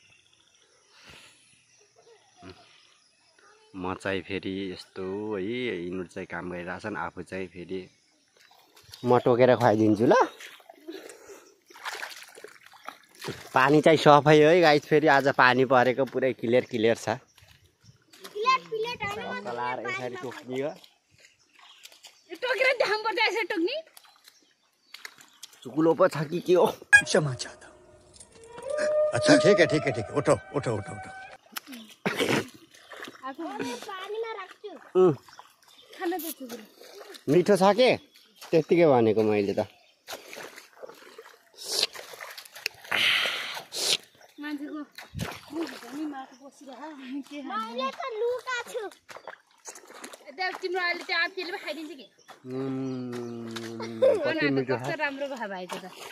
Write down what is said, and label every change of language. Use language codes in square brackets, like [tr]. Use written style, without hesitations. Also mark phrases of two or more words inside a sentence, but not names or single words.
[ne] म चाहिँ फेरि यस्तो है यिनीहरू चाहिँ काम गरिरहेछन् आफू चाहिँ फेरि म टोकेर खुवाइदिन्छु ल पानी चाहिँ सफै है गाइस फेरि आज पानी परेको पुरै क्लियर छ कलार यसरी टोक्नी हो टोकेर देखाउनुपर्छ यसरी टोक्नी चुकुलो पो छ कि के हो [hi] क्षमा चाहता हूँ अच्छा ठीक है उठो [ne] पानीमा राख्छु खान दिन्छु मिठो छ के त्यतिकै भनेको मैले त मान्छेको मुखभरि माथि बसिरह मैले त लुका छु तिम्रो अहिले त्यो आफैले खाइदिन्छ कि कस्तो राम्रो भयो भाइ त